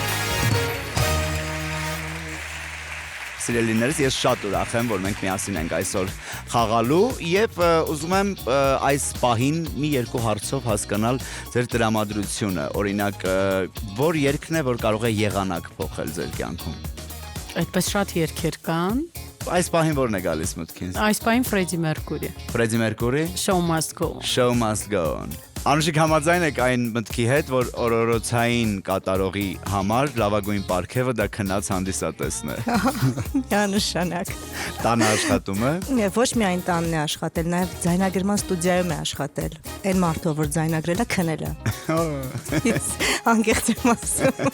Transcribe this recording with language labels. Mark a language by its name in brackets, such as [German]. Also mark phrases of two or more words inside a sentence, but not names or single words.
[Armenian] Սիրելիներս, ես շատ ուրախ եմ, որ մենք միասին ենք այսօր խաղալու եւ ուզում եմ այս պահին մի երկու հարցով հասկանալ ձեր տրամադրությունը, օրինակ, որ երգն է, որ կարող է եղանակ փոխել ձեր կյանքում։ Այդպես շատ երգեր կան։ Այս պահին որն է գալիս մտքին։ Այս պահին Freddie Mercury։ Freddie Mercury։ [English] Show must go on։ Show must go on։ [Armenian] Անուշիկ համաձայն եք այն մտքի հետ, որ օրորոցային կատարողի համար լավագույն պարգևը դա քնած հանդիսատեսն է։ Միանշանակ։ Տանը աշխատում է։ Ոչ միայն տանն է աշխատել, նաև ձայնագրման ստուդիայում է աշխատել։ Այն մարդով, որ ձայնագրել է, քնել է։ Անկեղծ եմ ասում։